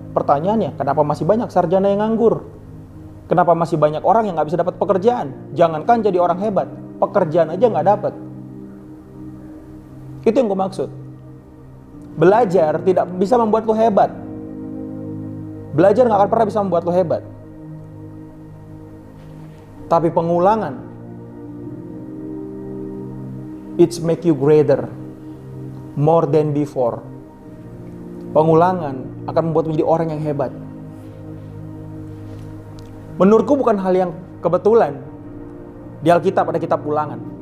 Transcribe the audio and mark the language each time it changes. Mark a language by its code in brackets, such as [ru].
[id] Pertanyaannya, kenapa masih banyak sarjana yang nganggur? Kenapa masih banyak orang yang gak bisa dapat pekerjaan? Jangankan jadi orang hebat, pekerjaan aja gak dapat. Itu yang gue maksud. Belajar tidak bisa membuat lo hebat. Belajar gak akan pernah bisa membuat lo hebat. Tapi pengulangan, [en] it's make you greater, more than before. [id] Pengulangan akan membuat menjadi orang yang hebat. Menurutku bukan hal yang kebetulan di Alkitab ada kitab Ulangan.